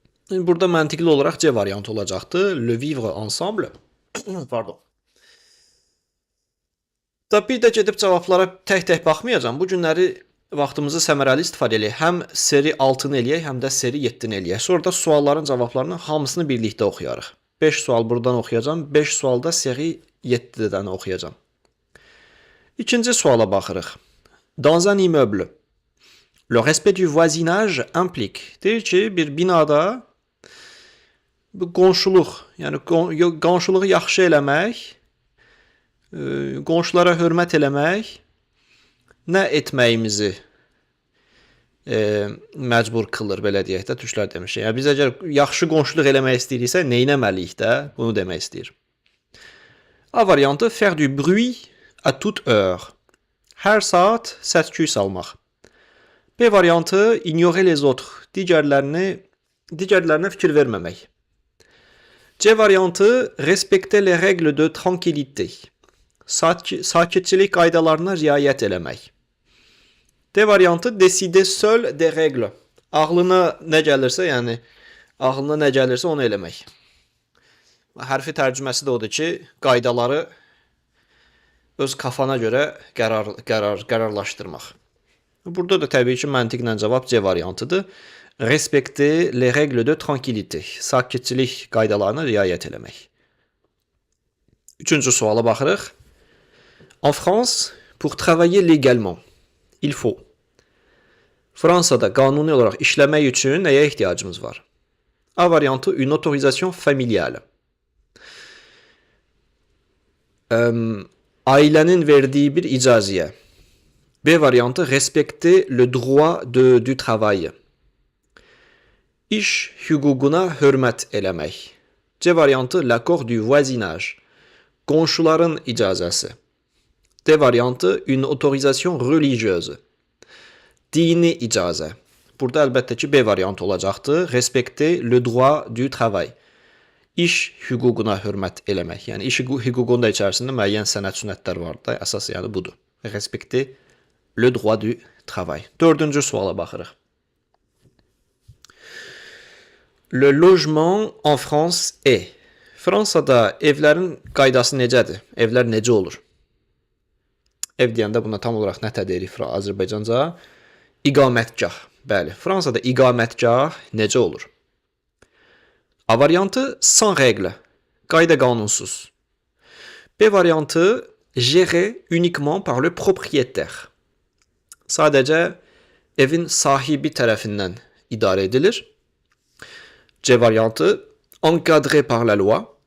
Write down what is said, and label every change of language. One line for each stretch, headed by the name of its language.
Azerbaijani: Burada məntiqli olaraq C variantı olacaqdır,
French: le vivre ensemble. Pardon.
Azerbaijani: Da bir də gedib cavablara tək-tək baxmayacağım. Bu günləri vaxtımızı səmərəli istifadə eləyək. Həm seri 6-nı eləyək, həm də seri 7-ni eləyək. Sonra da sualların cavablarını hamısını birlikdə oxuyarıq. 5 sual buradan oxuyacağım, 5 sualda seri 7-dən oxuyacağım. İkinci suala baxırıq.
French: Dans un immeuble, le respect du voisinage implique.
Azerbaijani: Deyir ki, bir binada qonşuluq, yəni qonşuluğu yaxşı eləmək, qonşulara hörmət eləmək nə etməyimizi məcbur qılır, belə deyək də, türklər demişik. Yəni, biz əgər yaxşı qonşuluq eləmək istəyiriksə, nə etməliyik də, bunu demək istəyir. A variantı,
French: faire du bruit à toute heure.
Azerbaijani: Hər saat səs-küy salmaq. B variantı,
French: ignorer les autres.
Azerbaijani: Digərlərinə fikir verməmək. C variantı,
French: respecter les règles de tranquillité.
Azerbaijani: Sakitçilik qaydalarına riayət eləmək. D variantı,
French: décider seul des règles.
Azerbaijani: Ağlına nə gəlirsə, yəni ağlına nə gəlirsə onu eləmək. Hərfi tərcüməsi də odur ki, qaydaları öz kafana görə qərarlaşdırmaq. Burada da təbii ki, məntiqlə cavab C variantıdır.
French: Respecter les règles de tranquillité.
Azerbaijani: Sakitçilik qaydalarına riayət eləmək. Üçüncü suala baxırıq.
French: En France, pour travailler légalement, il faut.
Azerbaijani: Fransada qanuni olaraq işləmək üçün nəyə ehtiyacımız var? A variantı,
French: une autorisation familiale.
Azerbaijani: Ailənin verdiyi bir icazəyə. B variantı,
French: respecter le droit du travail.
Azerbaijani: İş hüququna hörmət eləmək. C variantı,
French: l'accord du voisinage.
Azerbaijani: Qonşuların icazəsi. D variantı,
French: une autorisation religieuse.
Azerbaijani: Dini icazə. Burada əlbəttə ki, B variantı olacaqdır.
French: Respecter le droit du travail.
Azerbaijani: İş hüququna hörmət eləmək. Yəni, iş hüququnda içərisində müəyyən sənət sünnətlər var da, əsas yəni budur.
French: Respecter le droit du travail.
Azerbaijani: Dördüncü suala baxırıq.
French: Le logement en France est.
Azerbaijani: Fransada evlərin qaydası necədir? Evlər necə olur? Ev deyəndə buna tam olaraq nə deyirik Azərbaycanca? İqamətgah. Bəli, Fransada iqamətgah necə olur? A variantı,
French: sans règle.
Azerbaijani: Qayda qanunsuz. B variantı,
French: géré uniquement par le propriétaire.
Azerbaijani: Sadəcə evin sahibi tərəfindən idarə edilir. C variantı
French: encadré par la loi.